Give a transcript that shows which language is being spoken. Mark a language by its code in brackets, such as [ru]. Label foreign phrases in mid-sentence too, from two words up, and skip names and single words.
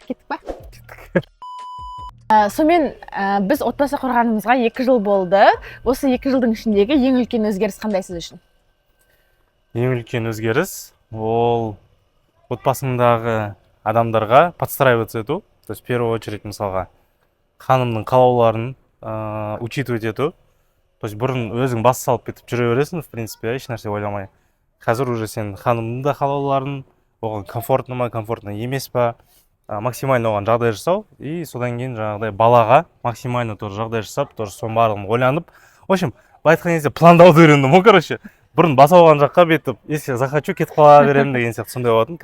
[kk] Кеттік па? Сонымен біз отбасы құрғанымызға 2 жыл болды. Осы 2 жылдың ішіндегі ең үлкен өзгеріс қандай сіз үшін? Ең үлкен өзгеріс ол отбасыңдағы адамдарға подстраиваться ету. [ru] То есть в первую очередь [kk] мысалға ханымның қалауларын [ru] учитывать ету. То есть [kk] бұрын өзің бас салып кетіп жүре бересің, [ru] в принципе, [kk] еш нәрсе ойламай. Қазір уже сен ханымның да қалауларын, оған комфортно ма, комфортно емес па, максимально оған жағдай жасау, и содан кейін жаңағыдай балаға [ru] максимально тоже [kk] жағдай жасап, тоже соның барлығын ойланып. [ru] В общем, [kk] былай айтқан кезде пландауды үйрендім ғой, короче. Бұрын бас алған жаққа бетіп, [ru] если захочу [kk] кетіп қала беремін деген сияқты сондай болатын.